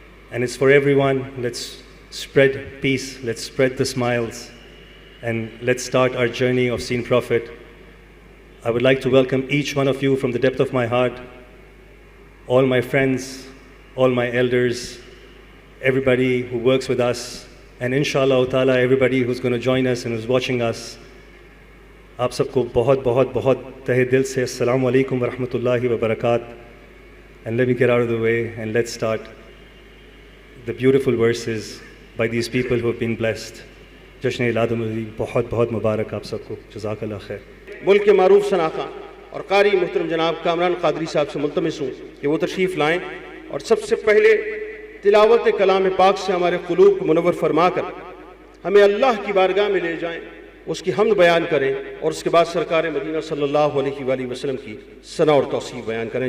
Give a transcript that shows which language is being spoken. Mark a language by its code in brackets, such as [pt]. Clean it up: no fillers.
[en] And it's for everyone. Let's spread peace, let's spread the smiles, and let's start our journey of Seen Prophet. I would like to welcome each one of you from the depth of my heart, all my friends, all my elders, everybody who works with us, and inshallah ta'ala everybody who's going to join us and who's watching us. [ur] آپ سب کو بہت بہت بہت تہہ دل سے السلام علیکم ورحمۃ اللہ وبرکاتہ. [en] And let me get out of the way and let's start the beautiful verses by these people who have been blessed. [ur] جشن میلاد النبی بہت بہت مبارک آپ سب کو. جزاک اللہ خیر. ملک کے معروف شناخہ اور قاری محترم جناب کامران قادری صاحب سے ملتمس ہوں کہ وہ تشریف لائیں اور سب سے پہلے تلاوت کلام پاک سے ہمارے قلوب کو منور فرما کر ہمیں اللہ کی بارگاہ میں لے جائیں, اس کی حمد بیان کریں اور اس کے بعد سرکار مدینہ صلی اللہ علیہ وآلہ وسلم کی ثنا اور توصیف بیان کریں.